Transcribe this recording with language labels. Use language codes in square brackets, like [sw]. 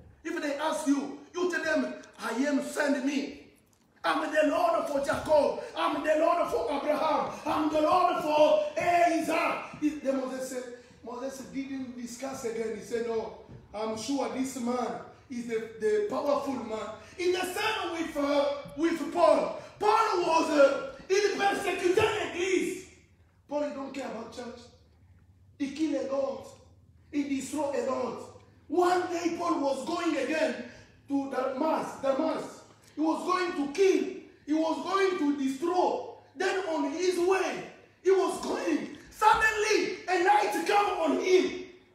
[en] If they ask you, you tell them, I am, send me. I'm the Lord for Jacob. I'm the Lord for Abraham. I'm the Lord for Isaac. Then Moses didn't discuss again. He said, no, I'm sure this man is the powerful man. In the same with Paul. Paul was, [fr] il persécutait l'église. [en] Paul, he don't care about church. He killed a lot. He destroyed a lot. One day Paul was going again to Damascus. He was going to kill. He was going to destroy. Then on his way, he was going. Suddenly, a light came on him.